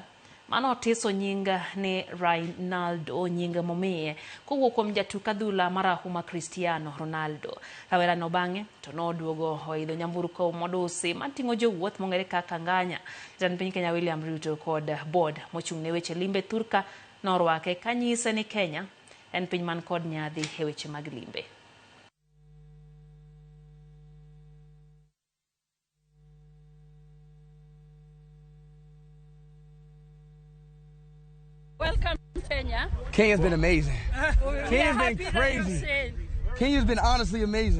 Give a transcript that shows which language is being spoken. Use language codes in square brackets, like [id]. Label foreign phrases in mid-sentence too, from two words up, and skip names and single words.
[luo] Mano tiso nyinga ni Ronaldo nyinga momiye kowuok kuom jatuk adhula marahuma Cristiano Ronaldo. Rawerano bang'e to noduogo oidho nyamburko modusi mating'o jowuoth mong'ere kaka nganya. Jatend piny Kenya William Ruto kod board mochung' ne weche limbe Thurka norwake kanyise ni Kenya en piny man kod nyadhi e weche mag limbe. [en] Welcome to Kenya. Kenya's been amazing. Kenya's been crazy. Kenya's been honestly amazing.